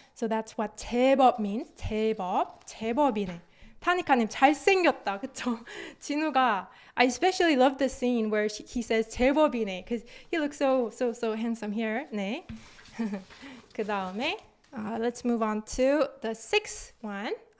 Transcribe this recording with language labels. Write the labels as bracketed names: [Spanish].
[English] So that's what 제법 means. [Korean] 제법이네. 타니카님 잘생겼다, 그쵸? [English] 진우가 I especially love the scene where he says 제법이네, because he looks so handsome here. [Korean] 네. 그 다음에 [English] let's move on to the sixth one.